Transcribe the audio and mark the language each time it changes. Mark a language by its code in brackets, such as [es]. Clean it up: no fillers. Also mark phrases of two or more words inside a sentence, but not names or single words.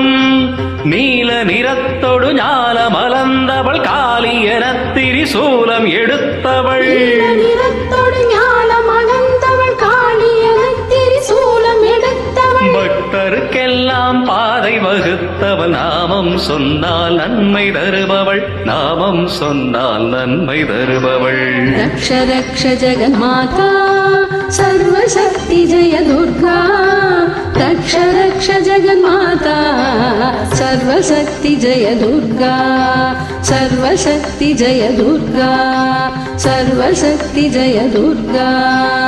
[ta] நீல நிறத்தொடு ஞால மலர்ந்தவள் காளி எனத் திரிசூலம் எடுத்தவள் நிறத்தோடு ஞானம் அனந்தவள் காளி எனத் திரிசூலம் எடுத்தவள் பக்தருக்கெல்லாம் பாதை வகுத்தவள் நாமம் சொன்னால் நன்மை தருபவள் நாமம் சொன்னால் நன்மை தருபவள். [sa] रक्ष रक्ष जगन्माता सर्वशक्ति जय दुर्गा रक्ष रक्ष जगन्माता सर्वशक्ति जय दुर्गा सर्वशक्ति जय दुर्गा सर्वशक्ति जय दुर्गा